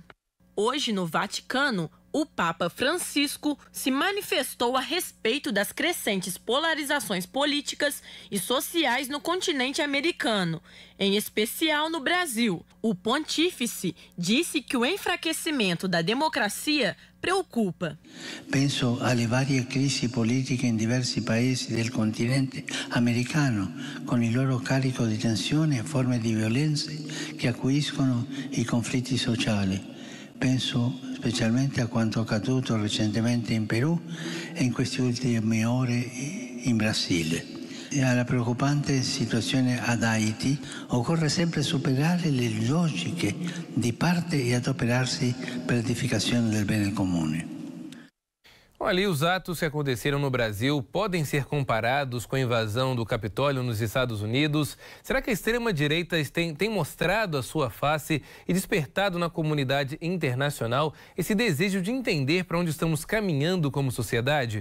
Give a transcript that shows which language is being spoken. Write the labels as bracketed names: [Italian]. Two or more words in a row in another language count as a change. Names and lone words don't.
[Portuguese] Hoje, no Vaticano, o Papa Francisco se manifestou a respeito das crescentes polarizações políticas e sociais no continente americano, em especial no Brasil. O pontífice disse que o enfraquecimento da democracia preocupa. [Italian] Penso alle varie crisi politiche in diversi paesi del continente americano, con il loro carico di tensione e forme di violenza che acuiscono i conflitti sociali. Penso specialmente a quanto accaduto recentemente in Perù e in queste ultime ore in Brasile. E alla preoccupante situazione ad Haiti occorre sempre superare le logiche di parte e adoperarsi per l'edificazione del bene comune. [Portuguese] Ali, os atos que aconteceram no Brasil podem ser comparados com a invasão do Capitólio nos Estados Unidos? Será que a extrema-direita tem mostrado a sua face e despertado na comunidade internacional esse desejo de entender para onde estamos caminhando como sociedade?